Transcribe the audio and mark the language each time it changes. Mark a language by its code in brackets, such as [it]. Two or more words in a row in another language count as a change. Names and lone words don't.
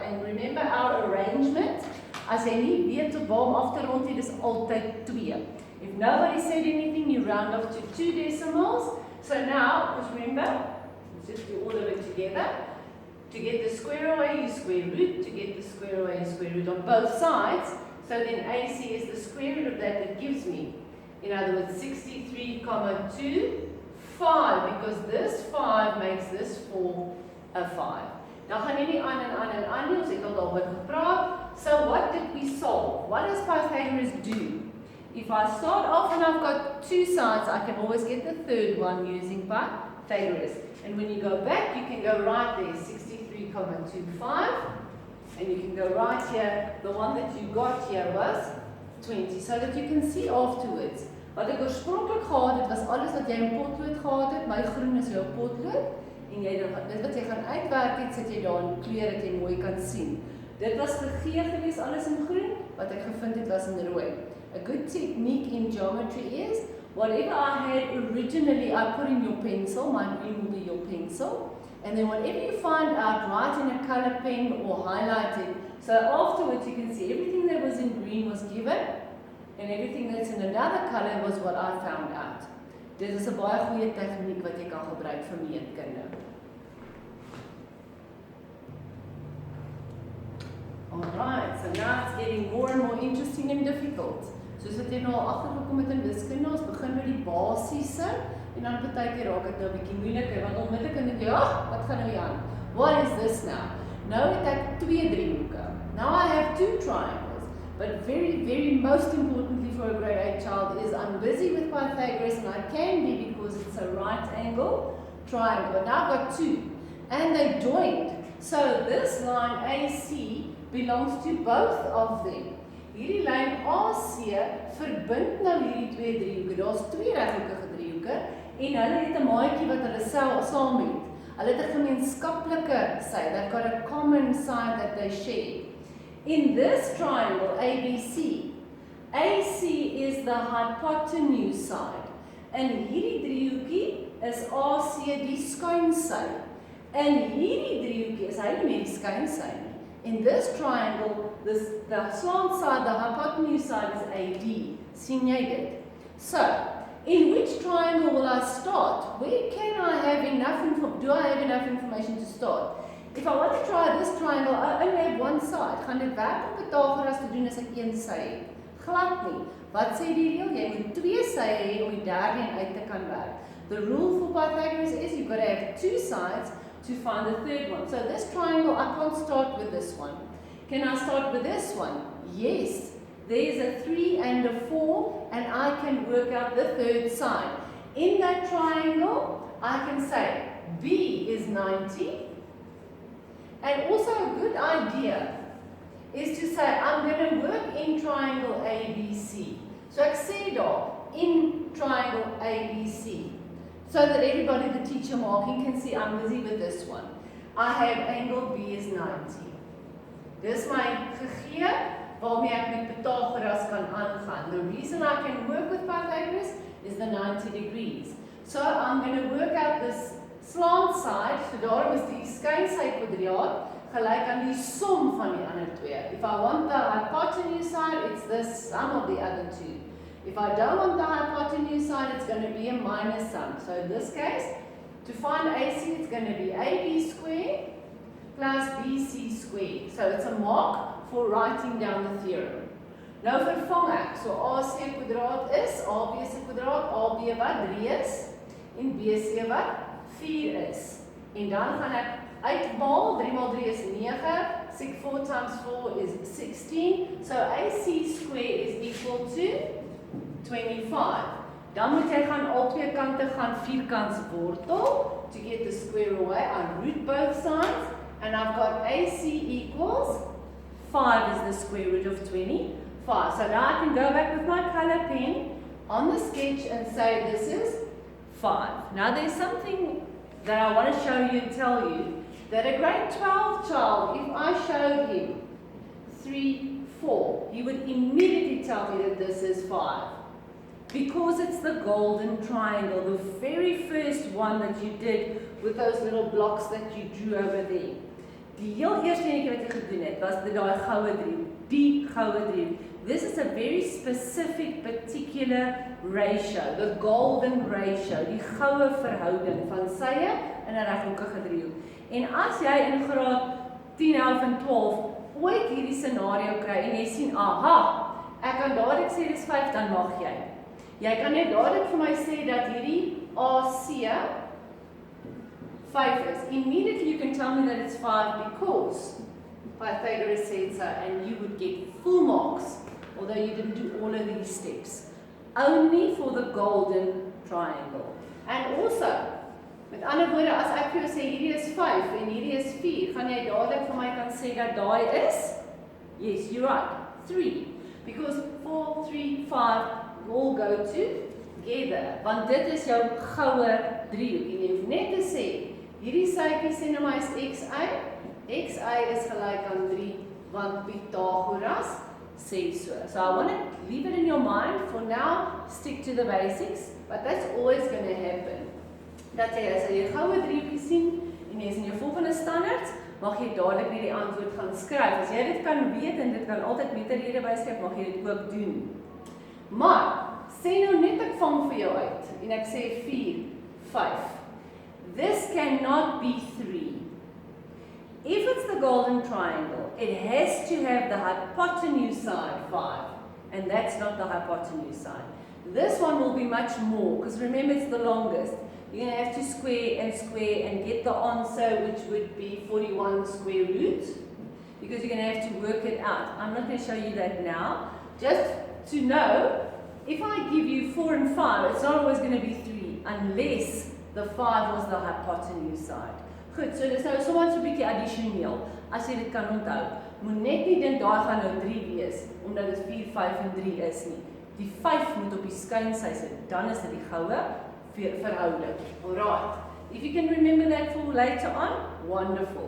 [en] And remember our arrangement, [af] as jy nie weet op waar om af te rond, dis altyd 2. [en] If nobody said anything, you round off to 2 decimals. So now, just remember, let's just do all of it together. To get the square away, you square root. To get the square away, you square root on both sides. So then AC is the square root of that gives me, in other words, 63,255, because this 5 makes this 4 a 5. [af] Nou gaan hierdie aan en ons het al daaroor gepraat. [en] So what did we solve? What does Pythagoras do? If I start off and I've got two sides, I can always get the third one using Pythagoras. And when you go back, you can go right there, 63,25. And you can go right here. The one that you got here was 20, so that you can see afterwards. [af] Wat ek oorspronklik gehad het, was alles wat jy in potlood gehad het. My groen is jou potlood. En jy, dit wat jy gaan uitwerk het, sit jy daar in kleur dat jy mooi kan sien. Dit was gegee gewees, alles in groen. Wat ek gevind het, was in rooi. [en] A good technique in geometry is, whatever I had originally, I put in your pencil. My green will be your pencil. And then whatever you find out, write in a color pen or highlight it. So afterwards you can see everything that was in green was given, and everything that's in another color was what I found out. [af] Dit is 'n baie goeie tegniek wat jy kan gebruik vir meetkunde. [en] Alright, so now it's getting more and more interesting and difficult. [af] Soos wat jy nou al agtergekom het in wiskunde, ons begin met die basiese. En dan partykeer raak dit nou 'n bietjie moeiliker, want onmiddellik dan dink jy, wat gaan nou hier aan? [en] What is this now? [af] Nou het ek 2 driehoeke. [en] Now I have 2 triangles. But very most importantly for a grade 8 child is I'm busy with Pythagoras, and I can be because it's a right angle triangle. But now I've got 2. And they joined. So this line AC belongs to both of them. [af] Hierdie lyn AC verbind nou hierdie 2 driehoeke. Daar's 2 reghoekige driehoeke. En hulle het 'n maatjie wat hulle saam het. Hulle het 'n gemeenskaplike sy. [en] They've got a common side that they share. In this triangle, ABC, AC is the hypotenuse side. [af] En hierdie driehoekie is AC die skuinsy. En hierdie driehoekie is hy nie net die skuinsy nie. [en] In this triangle, the slant side, the hypotenuse side is AD. [af] Sien jy dit? [en] So, in which triangle will I start? Where can I have enough do I have enough information to start? If I want to try this triangle, I only have one side. [af] Gaan dit werk om Pythagoras te doen as ek een sy het? Glad nie. Wat sê die reël? Jy moet 2 sye hê om die derde een uit te kan werk. [en] The rule for Pythagoras is you've got to have 2 sides to find the third one. So this triangle, I can't start with this one. Can I start with this one? Yes. There's a 3 and a 4, and I can work out the third side. In that triangle, I can say B is 90. And also a good idea is to say, I'm going to work in triangle ABC. [af] So ek sê daar, [en] in triangle ABC. So that everybody, the teacher marking, can see I'm busy with this one. I have angle B is 90. [af] Dis my gegee, waarmee ek met Pythagoras kan aangaan. [en] The reason I can work with Pythagoras is the 90 degrees. So I'm going to work out this slant side, [af] so daarom is die skynsy kwadraat gelyk aan die som van die ander twee. [en] If I want the hypotenuse side, it's the sum of the other two. If I don't want the hypotenuse side, it's going to be a minus sum. So in this case, to find AC, it's going to be AB squared plus BC squared. So it's a mark for writing down the theorem. [af] Nou vervang ek. So AC kwadraat is, AB se kwadraat, AB wat 3 is, en BC wat 4 is. En dan gaan ek uitmaal, 3 mal 3 is 9, 4 times 4 is 16. [en] So AC squared is equal to 25. [af] Dan moet jy gaan al twee kante gaan vierkants wortel [en] to get the square away. I root both sides and I've got AC equals 5 is the square root of 25. So now I can go back with my color pen on the sketch and say this is 5. Now there's something that I want to show you and tell you that a grade 12 child, if I showed him 3, 4, he would immediately tell me that this is 5. Because it's the golden triangle, the very first one that you did with those little blocks that you drew over there. [af] Die heel eerste enetjie wat jy gedoen het, was daai goue driehoek, die goue driehoek. [en] This is a very specific, particular ratio, the golden ratio, [af] die goue verhouding van sye in 'n reghoekige driehoek. En as jy in graad 10, 11 en 12 ooit hierdie scenario kry en jy sien, aha, ek kan dadelik sê dis 5, dan mag jy. Jy kan net dadelik vir my sê dat hierdie AC 5 is. [en] Immediately you can tell me that it's 5 because Pythagoras said so, and you would get full marks, although you didn't do all of these steps. Only for the golden triangle. And also, [af] met ander woorde, as ek vir jou sê hierdie is 5 en hierdie is 4, gaan jy dadelik vir my kan sê dat daai is, [en] yes, you're right, 3. Because 4, 3, 5 all go together. [af] Want dit is jou goue driehoek. En jy hoef net te sê, hierdie sykie sê nou maar is XI. XI is gelyk aan 3, want Pythagoras sê so. [en] So I want to leave it in your mind. For now, stick to the basics. But that's always going to happen. [af] Dat jy as jy goue driehoekie sien, en jy is in jou volgende standaards, mag jy dadelik net die antwoord gaan skryf. As jy dit kan weet, en dit kan altyd met 'n rede byskryf, mag jy dit ook doen. Maar, sê nou net ek vang vir jou uit, en ek sê 4, 5. [en] This cannot be 3. If it's the golden triangle, it has to have the hypotenuse side 5, and that's not the hypotenuse side. This one will be much more, because remember it's the longest. You're going to have to square and get the answer, which would be 41 square root, because you're going to have to work it out. I'm not going to show you that now. Just to know, if I give you 4 and 5, it's not always going to be 3, unless the 5 was the hypotenuse side. [af] Goed, so dis nou soms 'n bietjie addisioneel, as jy dit kan onthou. Moet net nie dink daai gaan nou 3 wees, omdat dit 4, 5 en 3 is nie. Die 5 moet op die skynsy sit, dan is dit die goue verhouding. [en] Alright, if you can remember that for later on, wonderful.